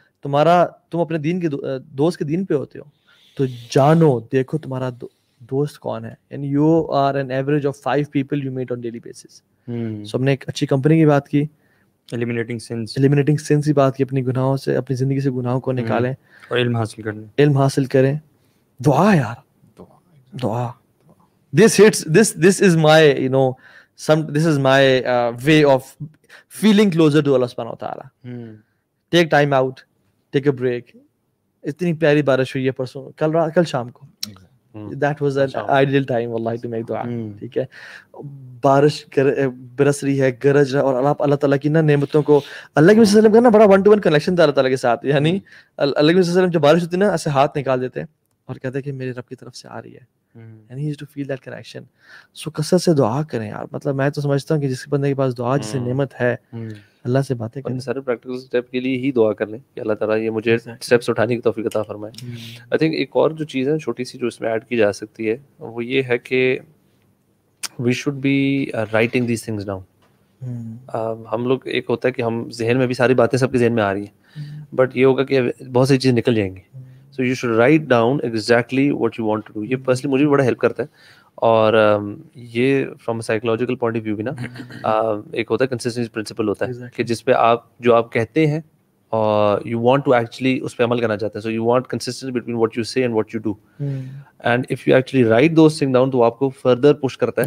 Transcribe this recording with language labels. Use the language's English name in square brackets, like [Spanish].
[Urdu] تم اپنے دین کے دوست کے دین پہ ہوتے ہو تو جانو دیکھو تمہارا دوست کون ہے. [English] یعنی you are an average of 5 people you meet on daily basis. [Urdu] سو ہم نے ایک اچھی کمپنی کی بات کی, [English] eliminating sins [Urdu] کی بات کی, اپنی گناہوں سے, اپنی زندگی سے گناہوں کو نکالیں اور علم حاصل کریں. دعا یار, دعا. [English] This is my, you know, this is my way of feeling closer to Allah subhanahu wa ta'ala. Take time out, take a break. [Urdu] اتنی پیاری بارش ہوئی ہے پرسوں, کل شام کو. [English] That was an ideal time wallahi to make dua. [Urdu] ٹھیک ہے, بارش برس رہی ہے, گرج رہا, اور اللہ تعالیٰ کی نا نعمتوں کو, اللہ کے وسلم کا نا بڑا 1-to-1 کنیکشن تھا اللہ تعالیٰ کے ساتھ. یعنی اللہ کے وسلم جب بارش ہوتی نا ایسے ہاتھ نکال دیتے اور کہتے کہ میرے رب کی طرف سے آ رہی ہے. [English] And he used to feel that connection. [Urdu] So کثرت سے دعا کریں یار. مطلب میں تو سمجھتا ہوں کہ جس بندے کے پاس دعا جسے نعمت ہے, اللہ سے باتیں کریں. سارے پریکٹیکل اسٹیپ کے لیے ہی دعا کر لیں کہ اللہ تعالیٰ یہ مجھے اسٹیپس اٹھانے کی توفیق عطا فرمائے. آئی تھنک ایک اور جو چیز ہے چھوٹی سی جو اس میں ایڈ کی جا سکتی ہے وہ یہ ہے کہ [English] We should be writing these things down. [Urdu] ہم لوگ ایک ہوتا ہے کہ ہم ذہن میں بھی ساری باتیں سب کے ذہن میں آ رہی ہیں, بٹ یہ ہوگا کہ بہت سی چیزیں نکل جائیں گی. [English] So you should write down exactly what you want to do. [Urdu] یہ پرسنلی مجھے بھی بڑا ہیلپ کرتا ہے. اور یہ from psychological point of view بھی نا ایک ہوتا ہے کنسسٹنسی پرنسپل ہوتا ہے کہ جس پہ آپ جو آپ کہتے ہیں اور یو وانٹ ٹو ایکچولی اس پہ عمل کرنا چاہتے ہیں. [English] so you want consistency between what you say and what you do, and if you actually write those thing down [Urdu] تو آپ کو فردر پش کرتا ہے